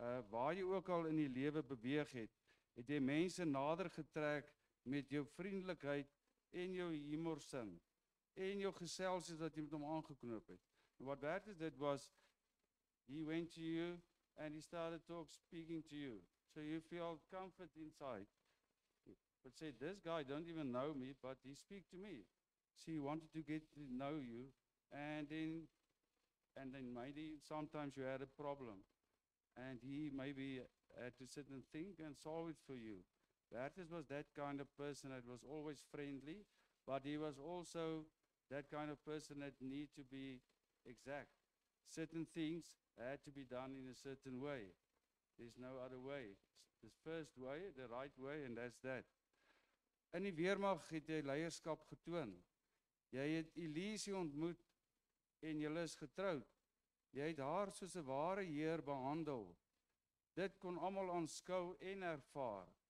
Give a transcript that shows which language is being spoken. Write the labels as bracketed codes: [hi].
[af] Waar jy ook al in die lewe beweeg het jy mense nader getrek met jou vriendelikheid en jou humorsin en jou geselsies wat jy met hom aangeknoop het. [en] And what Bertus did was, he went to you and he started speaking to you. So you feel comfort inside. But say, this guy don't even know me, but he speak to me. So he wanted to get to know you, and then maybe sometimes you had a problem. And he maybe had to sit and think and solve it for you. Bertus was that kind of person that was always friendly, but he was also that kind of person that need to be exact. Certain things had to be done in a certain way. There's no other way. This first way, the right way, and that's that. [af] In die weermag het jy leierskap getoon. Jy het Elise ontmoet en julle is getroud. Jy het haar soos 'n ware heer behandel. Dit kon almal aanskou en ervaar.